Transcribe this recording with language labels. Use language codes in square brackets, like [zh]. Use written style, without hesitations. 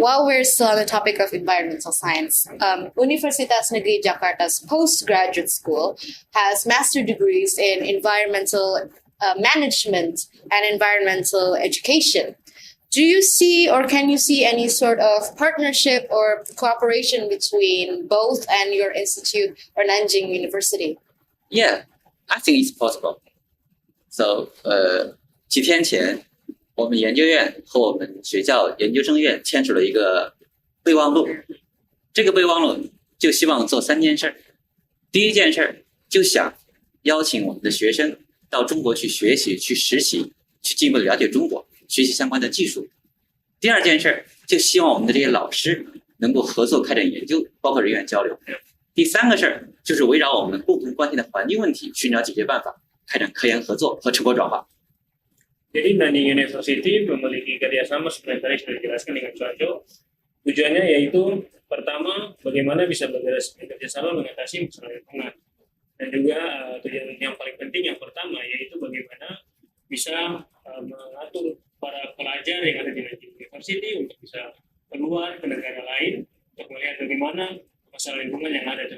[en] while we're still on the topic of environmental science, Universitas Negeri Jakarta's postgraduate school has master degrees in environmental management and environmental education. Do you see or can you see any sort of partnership or cooperation between both and your institute or Nanjing University? Yeah, I think it's possible. [zh] So, 几天前，我们研究院和我们学校研究生院签署了一个备忘录。这个备忘录就希望做3件事儿。第一件事儿就想邀请我们的学生到中国去学习、去实习、去进一步的了解中国，学习相关的技术。第二件事儿就希望我们的这些老师能够合作开展研究，包括人员交流。第3个事儿就是围绕我们共同关心的环境问题，寻找解决办法，开展科研合作和成果转化。 [id] Jadi Nanjing University memiliki kerjasama seperti tadi sudah dijelaskan dengan Cuaco. Tujuannya yaitu pertama bagaimana bisa bekerjasama mengatasi masalah lingkungan, dan juga tujuan yang paling penting yang pertama yaitu bagaimana bisa mengatur para pelajar yang ada di Nanjing University untuk bisa keluar ke negara lain untuk melihat bagaimana masalah lingkungan yang ada.